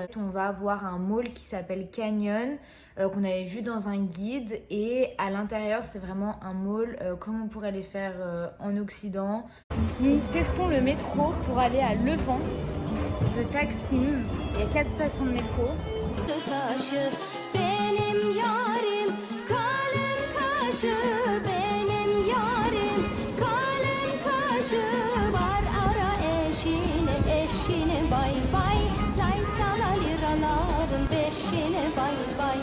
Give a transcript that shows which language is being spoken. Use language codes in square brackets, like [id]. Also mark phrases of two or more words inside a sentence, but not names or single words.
[fr] On va voir un mall qui s'appelle Canyon, qu'on avait vu dans un guide, et à l'intérieur c'est vraiment un mall comme on pourrait les faire en Occident. Nous testons le métro pour aller à Levant de Taksim. Il y a 4 stations de métro. [tr] Taşı, benim yarim kalem kaşı, benim yarim kalem kaşı. Var ara eşini, eşini bay bay, say sana liraların beşini bay bay.